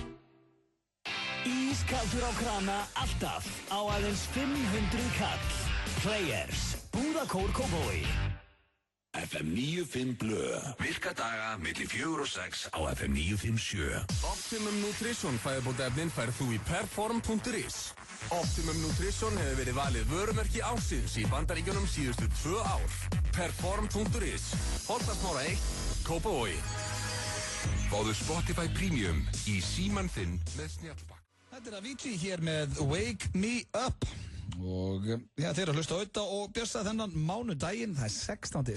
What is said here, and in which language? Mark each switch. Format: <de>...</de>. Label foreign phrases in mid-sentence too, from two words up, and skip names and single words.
<is>Ískaldur á krana alltaf á aðeins 500 kall. Players, búðakór Kópavogi. FM 95 Blö. Virka daga milli 4 og 6 á FM 957. Optimum Nutrition fæðubótaefnin færð þú í perform.is. Optimum Nutrition hefur verið valið vörumerki ársins í Bandaríkjunum síðustu 2 ár. Perform.is. Holtasmára 1, Kópavogi. Fáðu Spotify Premium í símann þinn með snjallbakk. Þetta er Avicii hér með Wake Me Up. Og ja, þeir eru að hlusta á Ödda og Bjössa þennan mánudaginn, það er 16.</is>